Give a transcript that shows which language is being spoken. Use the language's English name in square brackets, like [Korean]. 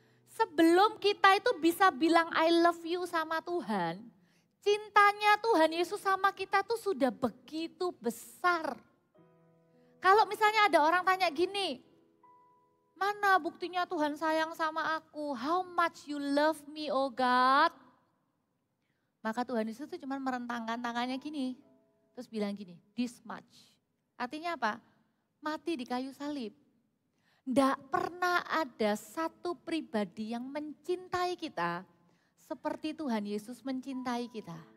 [Indonesian] Sebelum kita itu bisa bilang [English] I love you [Indonesian] sama Tuhan, cintanya Tuhan Yesus sama kita tuh sudah begitu besar. Kalau misalnya ada orang tanya gini, mana buktinya Tuhan sayang sama aku? [English] How much you love me, oh God? [Indonesian] Maka Tuhan Yesus itu cuma merentangkan tangannya gini. Terus bilang gini, [English] this much. [Indonesian] Artinya apa? Mati di kayu salib. Tidak pernah ada satu pribadi yang mencintai kita seperti Tuhan Yesus mencintai kita.